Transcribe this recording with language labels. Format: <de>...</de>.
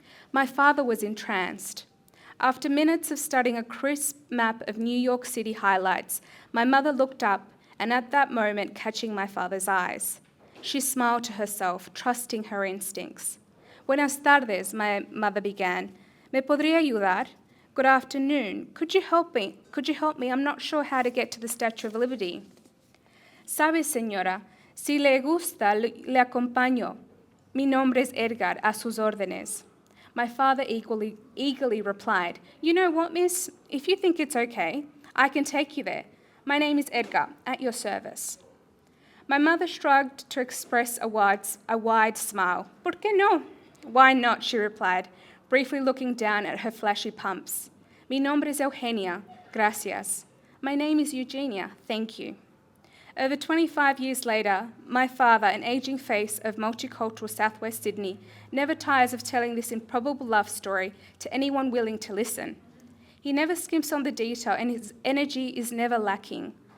<en>My father was entranced. After minutes of studying a crisp map of New York City highlights, my mother looked up, and at that moment catching my father's eyes. She smiled to herself, trusting her instincts.</en> <es>Buenas tardes,</es> <en>my mother began.</en> <es>¿Me podría ayudar?</es> <en>Good afternoon. Could you help me? I'm not sure how to get to the Statue of Liberty.</en> <es>Sabe, señora, si le gusta, le acompaño. Mi nombre es Edgar, a sus órdenes.</es> <en>My father eagerly replied, You know what, miss? If you think it's okay, I can take you there. My name is Edgar, at your service. My mother shrugged to express a wide smile.</en> <es>¿Por qué no?</es> <en>Why not, she replied, briefly looking down at her flashy pumps.</en> <es>Mi nombre es Eugenia, gracias.</es> <en>My name is Eugenia, thank you. Over 25 years later, my father, an aging face of multicultural southwest Sydney, never tires of telling this improbable love story to anyone willing to listen. He never skimps on the detail, and his energy is never lacking.</en>